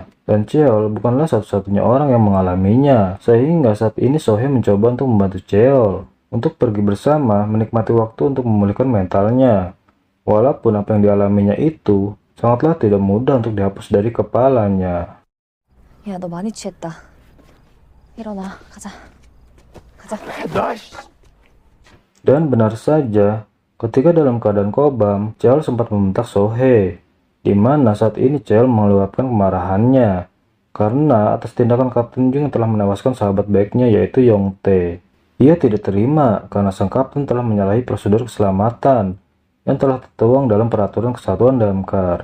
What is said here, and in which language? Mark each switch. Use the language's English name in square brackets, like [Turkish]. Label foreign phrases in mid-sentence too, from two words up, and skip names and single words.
[Indonesian] Dan Cheol bukanlah satu-satunya orang yang mengalaminya, sehingga saat ini Sohee mencoba untuk membantu Cheol untuk pergi bersama menikmati waktu untuk memulihkan mentalnya. Walaupun apa yang dialaminya itu sangatlah tidak mudah untuk dihapus dari kepalanya. [Korean] 야, 너 많이 취했다. 일어나, 가자. 가자. [Indonesian] Dan benar saja, ketika dalam keadaan kobam, Cheol sempat membentak Sohee, di mana saat ini Cheol meluapkan kemarahannya karena atas tindakan Kapten Jung yang telah menewaskan sahabat baiknya yaitu Yongtae. Ia tidak terima karena sang kapten telah menyalahi prosedur keselamatan yang telah tertuang dalam peraturan kesatuan damkar.